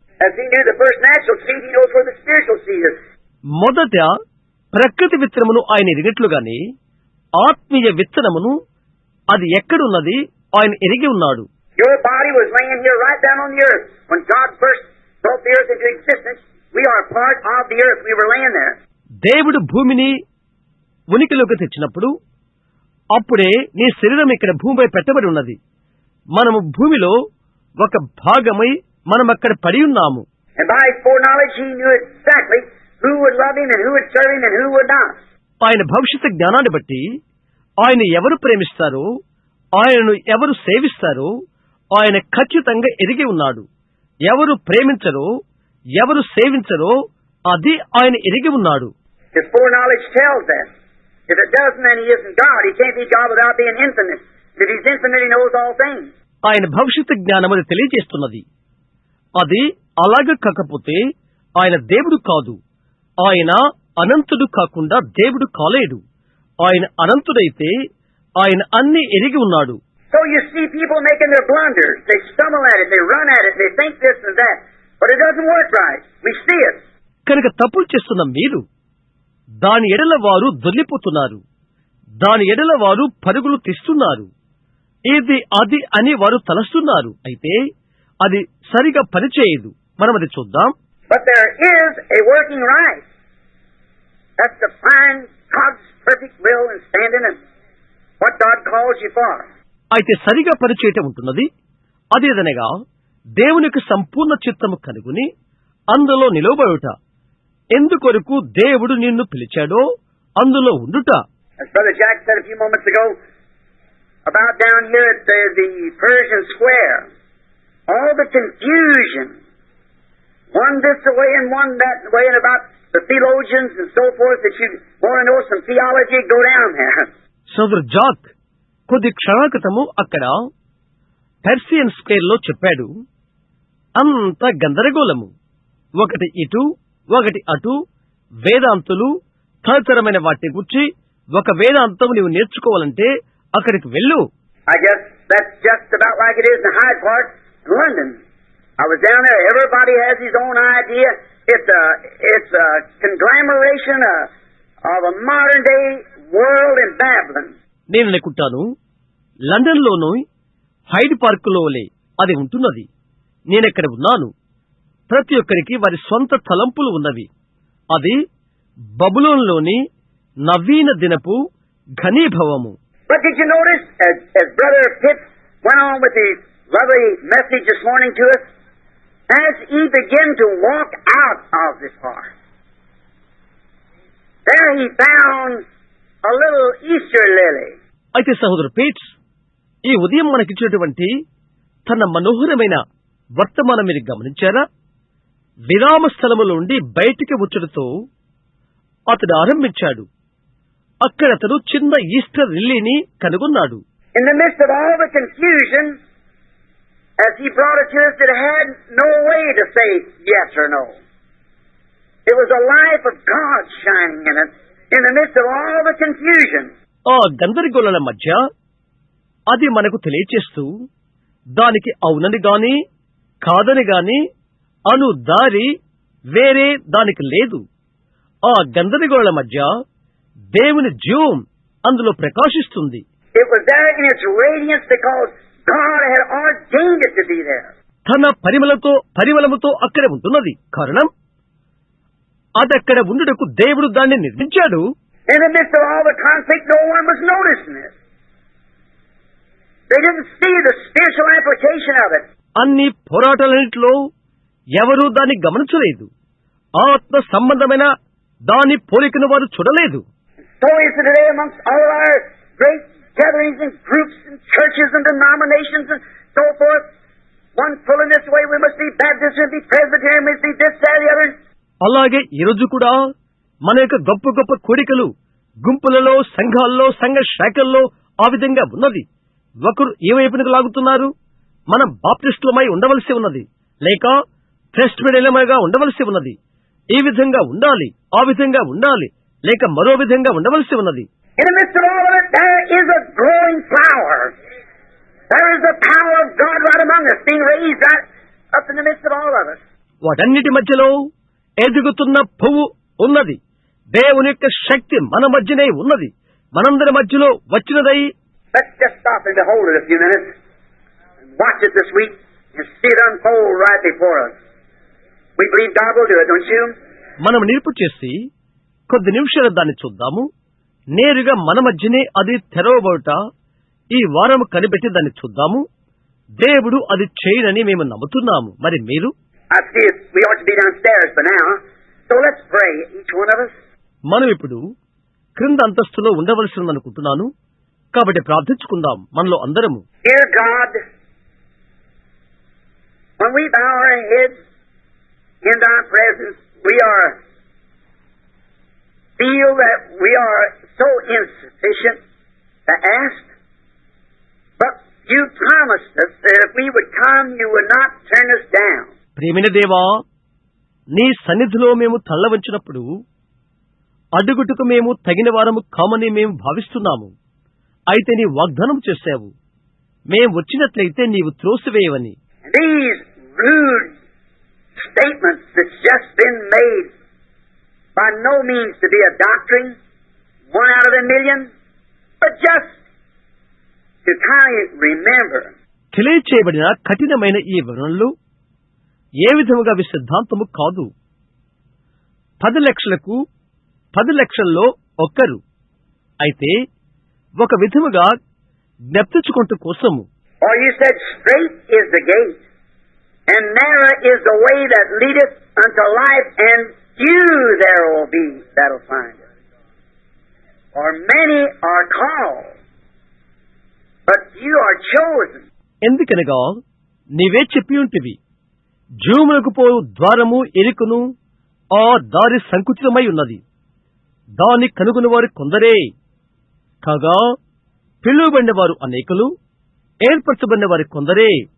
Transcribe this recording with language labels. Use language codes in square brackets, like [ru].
[en] As He knew the first natural seed, He knows where the spiritual seed is. [te] మొదట ప్రకృతి విత్తనమును ఆయన ఎరిగినట్లుగానే ఆత్మీయ విత్తనమును అది ఎక్కడున్నది ఆయన ఎరిగి ఉన్నాడు. [en] Your body was laying here right down on the earth. When God first brought the earth into existence, we are part of the earth. We were laying there. [te] దేవుడు భూమిని ఉనికిలోకి తెచ్చినప్పుడు అప్పుడే నీ శరీరం ఇక్కడ భూమిపై పెట్టబడి ఉన్నది. మనము భూమిలో ఒక భాగమై మనం అక్కడ పడి ఉన్నాము. [en] And by his foreknowledge he knew exactly who would love him and who would serve him and who would not. [te] ఆయన భవిష్యత్తు జ్ఞానాన్ని బట్టి ఆయన ఎవరు ప్రేమిస్తారో, ఆయనను ఎవరు సేవిస్తారో ఆయన ఖచ్చితంగా ఎరిగి ఉన్నాడు. ఎవరు ప్రేమించరో, ఎవరు సేవించరో అది ఆయన ఎరిగి ఉన్నాడు. [en] His foreknowledge tells that. If it doesn't, then he isn't God. He can't be God without being infinite. If he's infinite, he knows all things. [te] ఆయన భవిష్యత్తు జ్ఞానం అది తెలియజేస్తున్నది. అది అలాగ కాకపోతే ఆయన దేవుడు కాదు. ఆయన అనంతుడు కాకుండా దేవుడు కాలేడు. ఆయన అనంతుడైతే ఆయన అన్ని ఎరిగి ఉన్నాడు. [en] So you see people making their blunders. They stumble at it, they run at it, they think this and that. But it doesn't work right. We see it. [te] కనుక తప్పులు చేస్తున్న మీరు దాని ఎడల వారు దొర్లిపోతున్నారు. దాని ఎడల వారు పరుగులు తీస్తున్నారు. ఇది అది అని వారు తలస్తున్నారు. అయితే అది సరిగా పనిచేయదు. మనం అది చూద్దాం. [en] But there is a working right. That's to find God's perfect will and stand in it. What God calls you for. [te] అయితే సరిగా పనిచేయటం ఉంటున్నది. అదేదనగా దేవునికి సంపూర్ణ చిత్తము కనుగొని అందులో నిలవబడుట. ఎందుకొరకు దేవుడు నిన్ను పిలిచాడో అందులో ఉండుట. [en] As Brother Jack said a few moments ago, about down here at the Persian Square, all the confusion, one this way and one that way, and about the theologians and so forth, that you want to know some theology, go down there. [te] సోదరు Jack కొద్ది క్షణాల క్రితము అక్కడ పెర్సియన్ square లో చెప్పాడు. అంత గందరగోళము, ఒకటి ఇటు ఒకటి అటు, వేదాంతులు తదితరమైన వాటి గురించి ఒక వేదాంతం నీవు నేర్చుకోవాలంటే అక్కడికి వెళ్ళు. [en] I guess that's just about like it is in Hyde Park in London. I was down there. Everybody has his own idea. It's a conglomeration of a modern day world in Babylon. [te] నేను అనుకుంటాను London లోను hide park లోలే అది ఉంటున్నది. నేనెక్కడ ఉన్నాను. ప్రతి ఒక్కరికి వారి స్వంత తలంపులు ఉన్నవి. అది బబులోన్లోని నవీన దినపు ఘనీభవము. [en] But did you notice, as Brother Pitts went on with his lovely message this morning to us, as he began to walk out of this park, there he found a little Easter lily. [te] అయితే సహోదరు పేట్స్ ఈ ఉదయం మనకిచ్చినటువంటి తన మనోహరమైన వర్తమానం మీరు గమనించారా? విరామ స్థలములో నుండి బయటికి వచ్చుటతో అతడు ఆరంభించాడు. అక్కడ అతడు చిన్న ఈస్టర్ లిల్లీని కనుగొన్నాడు. [en] In the midst of all the confusion, as he brought it to us, it had no way to say yes or no. It was a life of God shining in it, in the midst of all the confusion. [te] ఆ గందరగోళాల మధ్య అది మనకు తెలియచేస్తూ దానికి అవునని గాని కాదని గాని అను దారి వేరే దానికి లేదు. ఆ గందరగోళాల మధ్య దేవుని జీవం అందులో ప్రకాశిస్తుంది. [en] It was there in its radiance because God had ordained it to be there. [te] తన పరిమళముతో అక్కడ ఉంటున్నది. కారణం అదక్కడ ఉండుటకు దేవుడు దాన్ని నిర్మించాడు. [en] In the midst of all the conflict, no one was noticing it. They didn't see the spiritual application of it. [te] అన్ని పోరాటాలన్నింటిలో ఎవరూ దాన్ని గమనించలేదు. ఆత్మ సంబంధమైన దాని పోలికను వారు చూడలేదు. [en] So is it today amongst all our great gatherings and groups and churches and denominations and so forth. One pulling this way, we must be Baptist and be Presbyterian, we must be this, that, the other. [te] అలాగే ఈరోజు కూడా మన యొక్క గొప్ప గొప్ప కోరికలు గుంపులలో, సంఘాల్లో, సంఘ శాఖల్లో ఆ విధంగా ఉన్నది. ఒకరు ఏ వైపునకు లాగుతున్నారు. మనం బాప్టిస్టులమై ఉండవలసి ఉన్నది, లేక ప్రెస్బిటేరియన్లుగా ఉండవలసి ఉన్నది. ఈ విధంగా ఉండాలి, ఆ విధంగా ఉండాలి, లేక మరో విధంగా ఉండవలసి ఉన్నది. [en] In the midst of all of it, there is a growing flower. There is the power of God right among us, being raised right up in the midst of all of us. [te] వాటన్నిటి మధ్యలో ఎదుగుతున్న పువ్వు ఉన్నది. దేవుని యొక్క శక్తి మన మధ్యనే ఉన్నది, మనందరి మధ్యలో వచ్చినదై. [en] Let's just stop and behold it a few minutes. Watch it this week and see it unfold right before us. We believe God will do it, don't you? [te] మనం నిలుపు చేసి కొద్ది నిమిషాలు దాన్ని చూద్దాము. నేరుగా మన మధ్యనే అది తెరవబడుట ఈ వారం కనిపెట్టి దాన్ని చూద్దాము. దేవుడు అది చేయనని మేము నమ్ముతున్నాము. మరి మీరు? [en] I see it. We ought to be downstairs by now. So let's pray, each one of us. [te] మనం ఇప్పుడు క్రింద అంతస్తులో ఉండవలసి ఉందనుకుంటున్నాను. కాబట్టి ప్రార్థించుకుందాం మనలో అందరము. [en] Dear God, when we bow our heads in thy presence, we feel that we are so insufficient to ask. But you promised us that if we would come, you would not turn us down. [te] ప్రియమైన దేవా, నీ సన్నిధిలో మేము తల్ల వంచినప్పుడు అడుగుటకు మేము తగిన వారము కామని మేము భావిస్తున్నాము. అయితే నీ వాగ్దానం చేశావు, మేం వచ్చినట్లయితే నీవు త్రోసివేయవని. [en] These rude statements that's just been made by no means to be a doctrine, one out of a million, but just to kind of remember. [te] తెలియచేయబడిన కఠినమైన ఈ వివరణలు ఏ విధముగా సిద్ధాంతము కాదు. 10 లక్షలకు 10 లక్షల్లో ఒక్కరు అయితే ఒక విధముగా జ్ఞప్తించుకుంటూ కోసము. [en] Or you said, straight is the gate, and narrow is the way that leadeth unto life, and few there will be that'll find it. For many are called, but few are chosen. [te] ఎందుకనగా నీవే చెప్పి ఉంటివి, జీవమునకు పోవు ద్వారము ఎరుకును, ఆ దారి సంకుచితమై ఉన్నది, దాన్ని కనుగొని వారు కొందరే. కాగా పిలువబడిన వారు అనేకులు, ఏర్పరచబడిన వారి కొందరే.